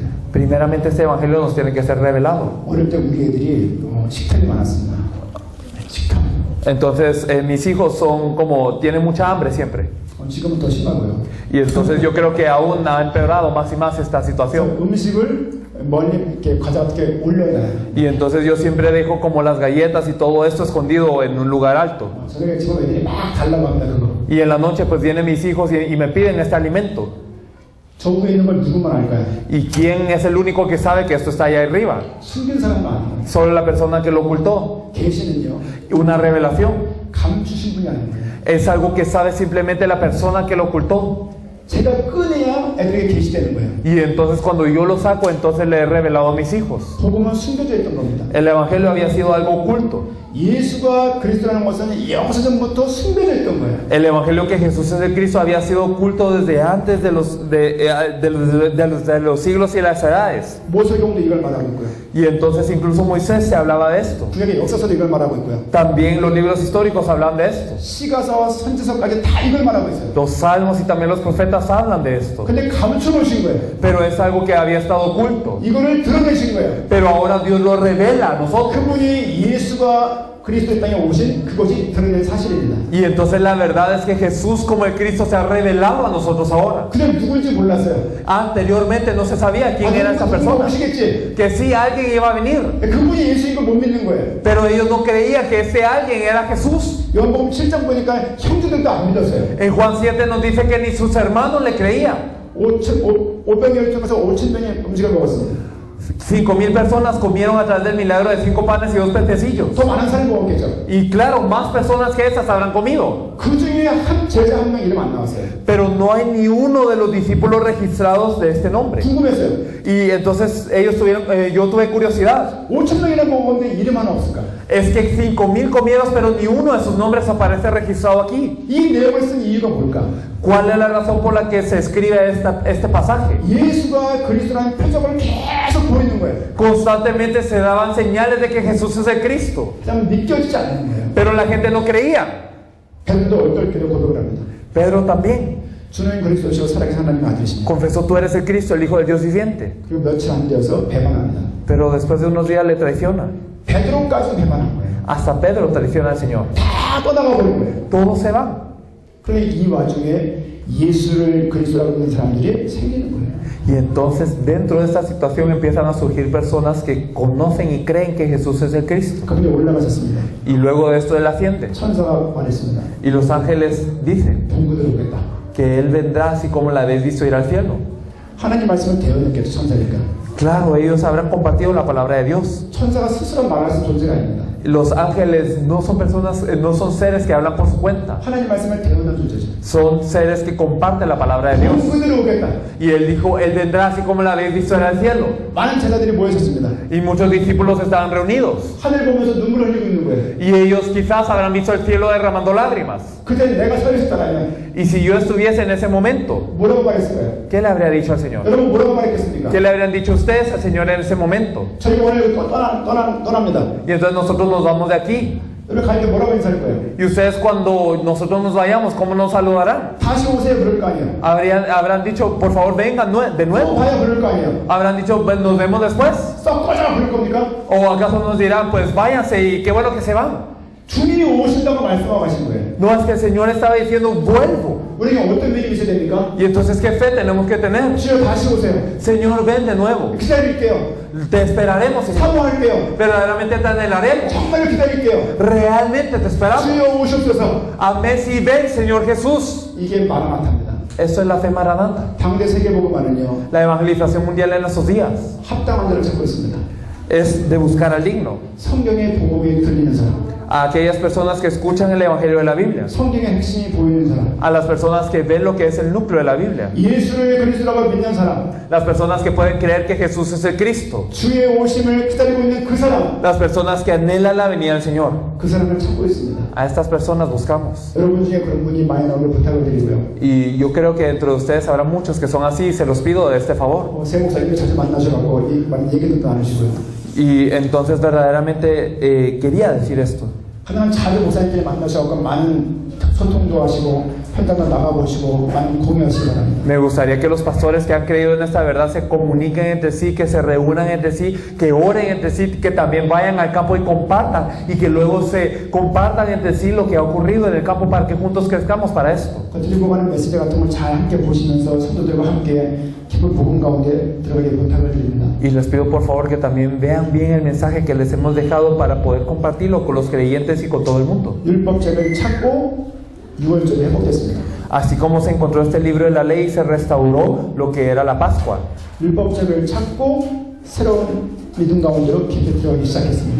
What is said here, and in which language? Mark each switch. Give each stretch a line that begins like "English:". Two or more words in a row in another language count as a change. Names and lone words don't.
Spanish: Primeramente este evangelio nos tiene que ser revelado.
Korean: 어릴 때 우리 애들이 식탐이 많았습니다. 식탐.
Spanish: Entonces mis hijos tienen mucha hambre siempre.
Korean: 지금은 더 심하고요.
Spanish: Y entonces yo creo que aún ha empeorado más y más esta situación.
Korean: 음식을 멀리 이렇게 과자 어떻게 올려놔요.
Spanish: Y entonces yo siempre dejo como las galletas y todo esto escondido en un lugar alto.
Korean: 저녁에 집에 애들이 막 달라고 합니다. 그거.
Spanish: Y en la noche pues vienen mis hijos y me piden este alimento.
Korean: 저 위에 있는 걸 누구만 알까요?
Spanish: ¿Y quién es el único que sabe que esto está allá arriba?
Korean: 숨긴 사람만 알아요.
Spanish: Solo la persona que lo ocultó.
Korean: 계시는요.
Spanish: Una revelación
Korean: 감추신 분이 아닙니다.
Spanish: es algo que sabe simplemente la persona que lo ocultó.
Korean: 제가 꺼내야 애들에게 계시되는 거예요.
Spanish: Y entonces cuando yo lo saco, entonces le he revelado a mis hijos.
Korean: 복음은 숨겨져 있던 겁니다.
Spanish: El evangelio había sido algo oculto.
Korean: 예수가 그리스도라는 것은 영세전부터 숨겨져 있던 거예요.
Spanish: El evangelio que Jesús es el Cristo había sido oculto desde antes de los siglos y las edades.
Korean: 모세경도 이걸 말하고 있고요.
Spanish: Y entonces incluso Moisés se hablaba de esto.
Korean: 구약의 역사서도 이걸 말하고 있고요.
Spanish: También los libros históricos hablan de esto.
Korean: 시가서와 선지서까지 다 이걸 말하고 있어요.
Spanish: Los salmos y también los profetas hablan de esto.
Korean: 근데 감춰놓으신 거예요.
Spanish: Pero es algo que había estado oculto.
Korean: 이거를 드러내신 거예요.
Spanish: Pero ahora Dios lo revela a nosotros.
Korean: 그분이 예수가 그리스도의 땅에 오신 그것이 드러낸 사실입니다.
Spanish: Y entonces la verdad es que Jesús como el Cristo se ha revelado a nosotros ahora.
Korean: 그냥 누굴지 몰랐어요.
Spanish: Anteriormente no se sabía quién era esa persona.
Korean: 오시겠지.
Spanish: Que sí, alguien iba a venir.
Korean: 그분이 예수인 걸 못 믿는 거예요.
Spanish: Pero ellos no creían que ese alguien era Jesús.
Korean: 요한복음 7장 보니까 형제들도 안 믿었어요.
Spanish: En Juan 7 nos dice que ni sus hermanos le creían.
Korean: 500명에서 5,000명이 음식을 먹었습니다.
Spanish: 5,000 personas comieron a través del milagro de 5 panes y 2 pececillos.
Korean: 더 많은 사람이 먹었겠죠.
Spanish: Y claro, más personas que esas habrán comido.
Korean: 그 중에 중에 한 제자 한 명 이름 안 나왔어요.
Spanish: Pero no hay ni uno de los discípulos registrados de este nombre.
Korean: 궁금했어요.
Spanish: Y entonces ellos tuvieron, yo tuve curiosidad.
Korean: 5,000명이나 먹었는데 이름 하나 없을까?
Spanish: Es que 5,000 comieron, pero ni uno de sus nombres aparece registrado aquí.
Korean: 이 내용을 쓴 이유가 뭘까?
Spanish: ¿Cuál es la razón por la que se escribe este pasaje?
Korean: 예수가 그리스도라는 표적을 계속 보이는 거예요.
Spanish: Constantemente se daban señales de que Jesús es el Cristo,
Korean: 그냥 믿겨지지 않는 거예요.
Spanish: pero la gente no creía.
Korean: 베드로도 얼떨결에 고백을 합니다.
Spanish: Pedro también
Korean: 주는 그리스도시고 살아계신 하나님의 아들이십니다.
Spanish: confesó: tú eres el Cristo, el Hijo del Dios viviente.
Korean: 그리고 며칠 안 되어서 배반합니다.
Spanish: Pero después de unos días le traiciona.
Korean: 베드로까지 배반한 거예요.
Spanish: Hasta Pedro traiciona al Señor.
Korean: 다 떠나가 버린 거예요.
Spanish: Todos se van.
Korean: 그런데 이 와중에 예수를 그리스도라고 믿는 사람들이 생기는 거예요.
Spanish: Y entonces dentro de esta situación empiezan a surgir personas que conocen y creen que Jesús es el Cristo.
Korean: 그분이 올라가셨습니다.
Spanish: Y luego de esto él asciende.
Korean: 천사가 말했습니다.
Spanish: Y los ángeles dicen
Korean: 동구대로 오겠다.
Spanish: que él vendrá así como la habéis visto ir al cielo.
Korean: 하나님 말씀을 대언했겠죠, 천사니까.
Spanish: Claro, ellos habrán compartido la palabra de Dios.
Korean: 천사가 스스로 말할 수 존재가 아닙니다.
Spanish: Los ángeles no son personas, no son seres que hablan por su cuenta.
Korean: 하나님 말씀을 대언한 존재죠.
Spanish: Son seres que comparten la palabra de Dios.
Korean: 동구대로 오겠다.
Spanish: Y él dijo, él vendrá así como la habéis visto ir al cielo.
Korean: 많은 제자들이 모여졌습니다.
Spanish: Y muchos discípulos estaban reunidos.
Korean: 하늘 보면서 눈물을 흘리고 있는 거예요.
Spanish: Y ellos quizás habrán visto el cielo derramando lágrimas.
Korean: 그때 내가 서 있었다면
Spanish: Y si yo estuviese en ese momento,
Korean: 뭐라고 말했을까요?
Spanish: ¿qué le habría dicho al Señor?
Korean: 여러분 뭐라고 말했겠습니까?
Spanish: ¿Qué le habrían dicho ustedes al Señor en ese momento?
Korean: 저희가 오늘 떠납니다.
Spanish: Y entonces nosotros nos vamos de aquí.
Korean: 여러분 갈 때 뭐라고 인사할 거예요?
Spanish: Y ustedes cuando nosotros nos vayamos, ¿cómo nos saludarán?
Korean: 다시 오세요 그럴 거 아니에요.
Spanish: Habrán dicho, por favor vengan de
Korean: 또
Spanish: nuevo.
Korean: 봐야 그럴 거 아니에요.
Spanish: Habrán dicho, "Pues, nos vemos después.
Korean: 썩 꺼져 그럴 겁니까?
Spanish: O acaso nos dirán, pues váyanse y qué bueno que se van.
Korean: 주님이 오신다고 말씀하고 가신 거예요.
Spanish: No, es que el Señor estaba diciendo, vuelvo.
Korean: 우리가 어떤 믿음이 있어야 됩니까?
Spanish: Y entonces, ¿qué fe tenemos que tener?
Korean: 주여 다시 오세요.
Spanish: Señor, ven de nuevo.
Korean: 기다릴게요.
Spanish: Te esperaremos, Señor.
Korean: 사모할게요.
Spanish: Verdaderamente te anhelaremos.
Korean: 정말 기다릴게요.
Spanish: Realmente te esperamos.
Korean: 주여 오셨소서.
Spanish: Amén, sí, ven, Señor Jesús.
Korean: 이게 마라나타입니다.
Spanish: Eso es la fe maranata.
Korean: 당대 세계복음화는요
Spanish: La evangelización mundial en estos días
Korean: 합당한 자를 찾고 있습니다.
Spanish: es de buscar al digno.
Korean: 성경의 복음이 들리는 사람,
Spanish: A aquellas personas que escuchan el evangelio de la Biblia.
Korean: 성경의 핵심이 보이는 사람,
Spanish: A las personas que ven lo que es el núcleo de la Biblia.
Korean: 예수를 그리스도라고 믿는 사람,
Spanish: Las personas que pueden creer que Jesús es el Cristo.
Korean: 주의 오심을 기다리고 있는 그 사람,
Spanish: Las personas que anhelan la venida del Señor.
Korean: 그 사람을 찾고 있습니다.
Spanish: A estas personas buscamos.
Korean: 여러분 중에 그런 분이 많이 나오길 부탁을 드리고요.
Spanish: Y yo creo que dentro de ustedes habrá muchos que son así y se los pido de este favor.
Korean: 새 목사님을 자주 만나셔가지고 많이 얘기 듣도 않으시고요.
Spanish: Y entonces verdaderamente quería decir esto.
Korean: 하나님 자주 목사님들이 만나셔가지고 많은 소통도 하시고 현장도 나가보시고 많은 공유하시기 바랍니다.
Spanish: Me gustaría que los pastores que han creído en esta verdad se comuniquen entre sí, que se reúnan entre sí, que oren entre sí, que también vayan al campo y compartan, y que luego se compartan entre sí lo que ha ocurrido en el campo para que juntos crezcamos para esto.
Korean: 들리고 가는 메시지 같은 걸 잘 함께 보시면서 성도들과 함께 기쁜 복음 가운데 들어가게 부탁을 드립니다.
Spanish: Y les pido por favor que también vean bien el mensaje que les hemos dejado para poder compartirlo con los creyentes y con todo el mundo.
Korean: 율법책을 찾고 6월절에 회복됐습니다.
Spanish: Así como se encontró este libro de la ley y se restauró lo que era la Pascua.
Korean: 율법책을 찾고 새로운 믿음 가운데로 깊이 들어가기 시작했습니다.